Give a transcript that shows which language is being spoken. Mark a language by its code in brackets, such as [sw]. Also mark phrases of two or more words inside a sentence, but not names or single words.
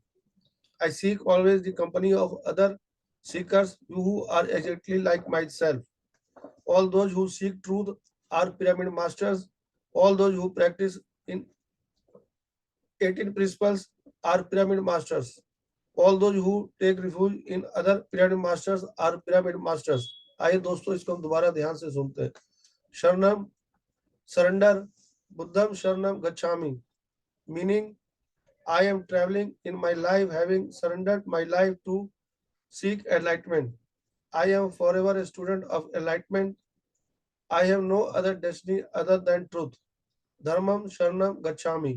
[en] I seek always the company of other seekers who are exactly like myself. All those who seek truth are pyramid masters. All those who practice in 18 principles are pyramid masters. All those who take refuge in other pyramid masters are pyramid masters. [hi] आइए दोस्तों, इसको हम दोबारा ध्यान से सुनते हैं। [pi] शरणम, सरेंडर। बुद्धम शरणम गच्छामि, [en] मीनिंग I am traveling in my life, having surrendered my life to seek enlightenment. I am forever a student of enlightenment. I have no other destiny other than truth. [pi] Dharmam Sharanam Gacchami.